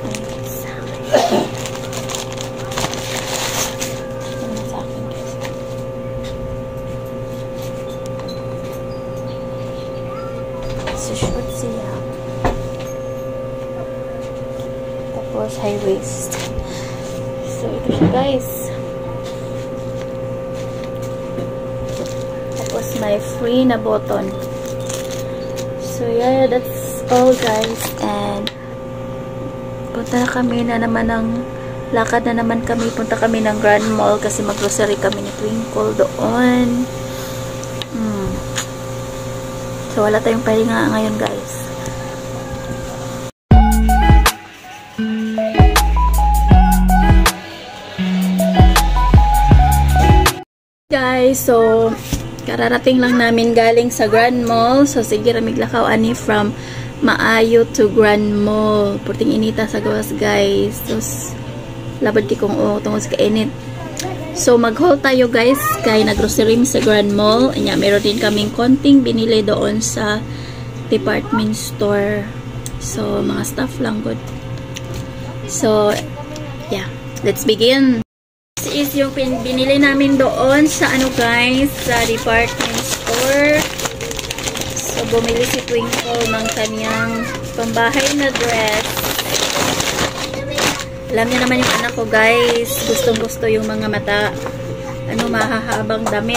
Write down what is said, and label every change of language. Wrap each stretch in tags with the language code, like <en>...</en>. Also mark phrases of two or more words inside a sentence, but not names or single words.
<tl>Short siya. Tapos</tl> <en>high waist.</en> <tl>So ito siya, guys. Tapos may free na button.</tl> <en>So yeah, that's all, guys.</en> <tl>And punta na kami na naman ng lakad na naman kami. Punta kami ng Grand Mall kasi mag-grocery kami ni Twinkle doon. So, wala tayong pahinga ngayon, guys. Guys, so, kararating lang namin galing sa Grand Mall.</tl> <ceb>So, sige, ramiglakaw ani from Maayo to Grand Mall. Purting inita sa gawas, guys. So, labad ki kong</ceb> <tl>tungkol sa</tl> <ceb>kainit.</ceb> <tl>So, mag-haul tayo, guys, kay nag-grocery sa Grand Mall. Anya, meron din kaming konting binili doon sa</tl> <en>department store.</en> <tl>So, mga stuff lang, good.</tl> <en>So, yeah. Let's begin. This is</en> <tl>yung binili namin doon sa, guys, sa</tl> <en>department store.</en> <tl>So, bumili si Twinkle ng kanyang pambahay na dress. Alam niya naman yung anak ko, guys. Gustong-gusto yung mga mahahabang damit.</tl>